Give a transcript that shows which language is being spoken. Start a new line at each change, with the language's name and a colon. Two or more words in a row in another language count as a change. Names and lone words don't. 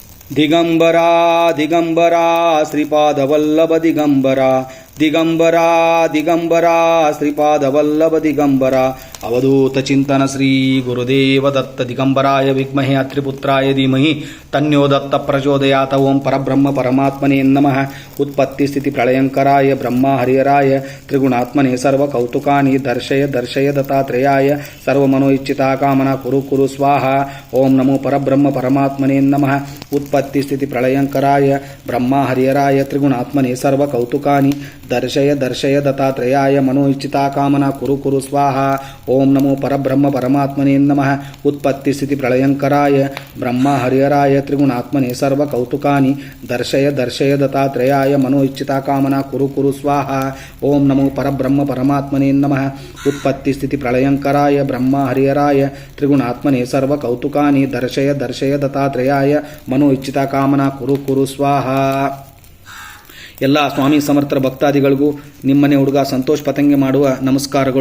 Sanskrit: ದಿಗಂಬರಾ ದಿಗಂಬರಾ ಶ್ರೀಪಾದವಲ್ಲಭ ದಿಗಂಬರಾ ದಿಗಂಬರಾ ದಿಗಂಬರಾ ಶ್ರೀಪಾದವಲ್ಲಭ ದಿಗಂಬರ ಅವಧೂತ ಚಿಂತನ ಶ್ರೀ ಗುರುದೇವ ದತ್ತ ದಿಗಂಬರಾಯ ವಿದ್ಮಹೇ ಅತ್ರಿಪುತ್ರಾಯ ಧೀಮಹಿ ತನ್ಯೋ ದತ್ತ ಪ್ರಚೋದಯಾತ್. ಓಂ ಪರಬ್ರಹ್ಮ ಪರಮಾತ್ಮನೇ ನಮಃ. ಉತ್ಪತ್ತಿ ಸ್ಥಿತಿ ಪ್ರಳಯಂಕರಾಯ ಬ್ರಹ್ಮ ಹರಿಹರಾಯ ತ್ರಿಗುಣಾತ್ಮನೇ ಸರ್ವ ಕೌತುಕಾನಿ ದರ್ಶಯ ದರ್ಶಯ ದತ್ತಾತ್ರೇಯಾಯ ಸರ್ವಮನೋ ಇಚ್ಛಿತಾ ಕಾಮನಾ ಕುರು ಕುರು ಸ್ವಾಹ. ಓಂ ನಮೋ ಪರಬ್ರಹ್ಮ ಪರಮಾತ್ಮನೇ ನಮಃ. ಉತ್ಪತ್ತಿ ಸ್ಥಿತಿ ಪ್ರಳಯಂಕರಾಯ ಬ್ರಹ್ಮ ಹರಿಹರಾಯ ತ್ರಿಗುಣಾತ್ಮನೇ ಸರ್ವ ಕೌತುಕಾನಿ ದರ್ಶಯ ದರ್ಶಯ ದತ್ತಾತ್ರೇಯಾಯ ಮನೋ ಇಚ್ಛಿತಾ ಕಾಮನಾ ಕುರು ಕುರು ಸ್ವಾಹ. ಓಂ ನಮೋ ಪರಬ್ರಹ್ಮ ಪರಮಾತ್ಮನೇ ನಮಃ. ಉತ್ಪತ್ತಿ ಸ್ಥಿತಿ ಪ್ರಳಯಂಕರಾಯ ಬ್ರಹ್ಮ ಹರಿಹರಾಯ ತ್ರಿಗುಣಾತ್ಮನೇ ಸರ್ವ ಕೌತುಕಾನಿ ದರ್ಶಯ ದರ್ಶಯ ದತ್ತಾತ್ರೇಯಾಯ ಮನೋ ಇಚ್ಛಿತಾ ಕಾಮನಾ ಕುರು ಕುರು ಸ್ವಾಹ. ಓಂ ನಮೋ ಪರಬ್ರಹ್ಮ ಪರಮಾತ್ಮನೇ ನಮಃ. ಉತ್ಪತ್ತಿ ಸ್ಥಿತಿ ಪ್ರಳಯಂಕರಾಯ ಬ್ರಹ್ಮ ಹರಿಹರಾಯ ತ್ರಿಗುಣಾತ್ಮನೇ ಸರ್ವ ಕೌತುಕಾನಿ ದರ್ಶಯ ದರ್ಶಯ ದತ್ತಾತ್ರೇಯಾಯ ಮನೋ ಇಚ್ಛಿತಾ ಕಾಮನಾ ಕುರು ಕುರು ಸ್ವಾಹ.
Kannada: ಎಲ್ಲ ಸ್ವಾಮಿ ಸಮರ್ಥರ ಭಕ್ತಾದಿಗಳಿಗೂ ನಿಮ್ಮನೆ ಹುಡುಗ ಸಂತೋಷ್ ಪತಂಗೆ ಮಾಡುವ ನಮಸ್ಕಾರಗಳು.